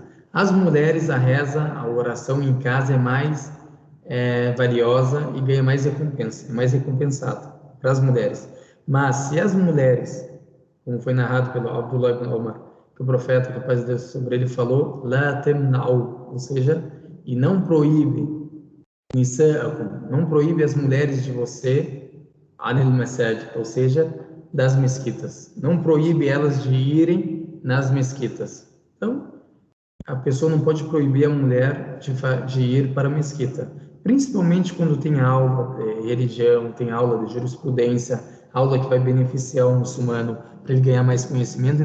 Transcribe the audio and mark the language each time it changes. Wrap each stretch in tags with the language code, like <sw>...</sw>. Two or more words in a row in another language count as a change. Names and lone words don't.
<pt>As mulheres, a reza, a oração em casa é mais valiosa e ganha mais recompensa, é mais recompensada para as mulheres. Mas se as mulheres, como foi narrado pelo Abdullah ibn Omar, que o profeta, que a paz de Deus sobre ele, falou,</pt> <ar>لا تمنعوا,</ar> <pt>ou seja, e não proíbe nisa'akum, não proíbe as mulheres de você</pt> <ar>عن المساجد,</ar> <pt>ou seja, das mesquitas. Não proíbe elas de irem nas mesquitas. Então, a pessoa não pode proibir a mulher de ir para a mesquita, principalmente quando tem aula de religião, tem aula de jurisprudência, aula que vai beneficiar o muçulmano para ele ganhar mais conhecimento.</pt>